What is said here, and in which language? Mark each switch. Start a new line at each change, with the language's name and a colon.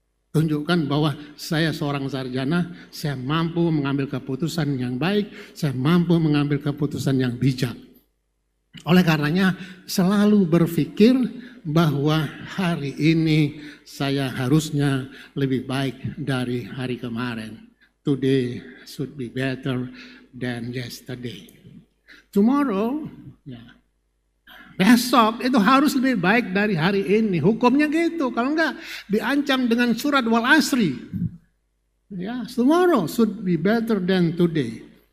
Indonesian: Tunjukkan bahwa saya seorang sarjana, saya mampu mengambil keputusan yang baik, saya mampu mengambil keputusan yang bijak. Oleh karenanya selalu berpikir bahwa hari ini saya harusnya lebih baik dari hari kemarin.
English: Today should be better than yesterday.
Indonesian: Tomorrow, besok itu harus lebih baik dari hari ini. Hukumnya gitu. Kalau enggak diancam dengan surat wal asri.
English: Ya, tomorrow should be better than today.